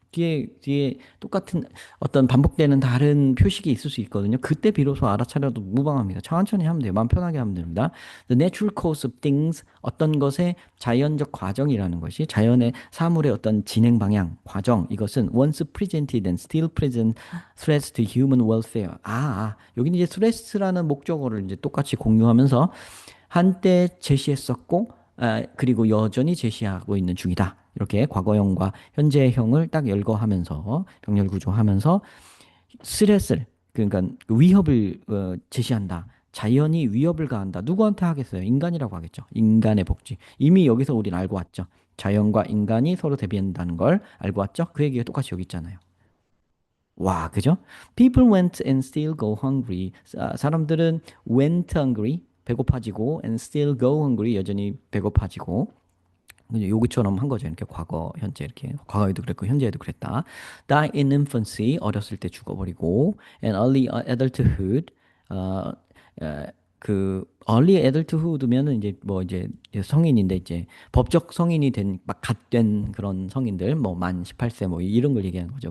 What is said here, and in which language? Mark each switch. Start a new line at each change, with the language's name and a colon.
Korean: 뒤에 똑같은 어떤 반복되는 다른 표식이 있을 수 있거든요. 그때 비로소 알아차려도 무방합니다. 천천히 하면 돼요. 마음 편하게 하면 됩니다.
English: The natural course of things,
Korean: 어떤 것의 자연적 과정이라는 것이 자연의 사물의 어떤 진행 방향, 과정, 이것은
English: once presented and still present threats to human welfare.
Korean: 여기는 이제 threats라는 목적어를 이제 똑같이 공유하면서 한때 제시했었고, 그리고 여전히 제시하고 있는 중이다. 이렇게 과거형과 현재형을 딱 열거하면서 병렬 구조하면서 스트레스를 그러니까 위협을 제시한다. 자연이 위협을 가한다. 누구한테 하겠어요? 인간이라고 하겠죠. 인간의 복지. 이미 여기서 우리는 알고 왔죠. 자연과 인간이 서로 대비한다는 걸 알고 왔죠. 그 얘기가 똑같이 여기 있잖아요. 와, 그죠?
English: People went and still go hungry.
Korean: 사람들은
English: went hungry,
Korean: 배고파지고,
English: and still go hungry,
Korean: 여전히 배고파지고. 그냥 여기처럼 한 거죠. 이렇게 과거, 현재 이렇게 과거에도 그랬고 현재에도 그랬다.
English: Die in infancy
Korean: 어렸을 때 죽어버리고
English: and early adulthood
Korean: 어, 어, 그
English: early adulthood
Korean: 면은 이제 뭐 이제 성인인데 이제 법적 성인이 된 막 갓 된 그런 성인들 뭐 만 18세 뭐 이런 걸 얘기하는 거죠.